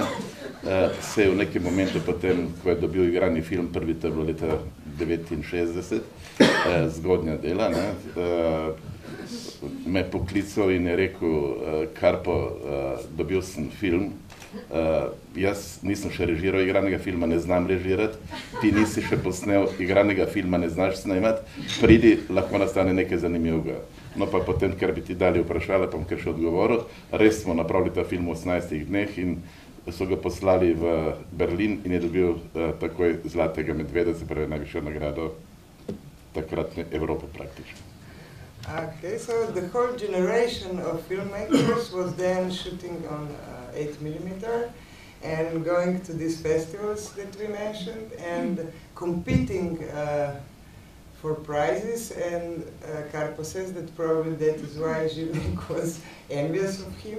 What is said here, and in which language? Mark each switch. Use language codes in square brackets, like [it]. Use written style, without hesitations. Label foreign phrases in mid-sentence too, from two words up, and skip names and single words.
[sl] Se je v nekem momentu potem, ko je dobil igrani film, prvi to je bilo leta 1969, zgodnja dela, ne, me poklical in je rekel, Karpo, dobil sem film, jaz nisem še režiral igranega filma, ne znam režirati, ti nisi še posnel igranega filma, ne znaš snemati, pridi, lahko nastane nekaj zanimivega. No pa potem, ker bi ti dali vprašala, pa bom kar še odgovoril, res smo napravili ta film v 18 dneh in so ga poslali v Berlin in je dobil takoj Zlatega medveda, se pravi najvišjo nagrado takratne Evrope praktično. [en] Okay, so the whole generation of filmmakers was then shooting on 8mm and going to these festivals that we mentioned and competing for prizes, and Karpo says that probably that is why Zilnik was envious of him.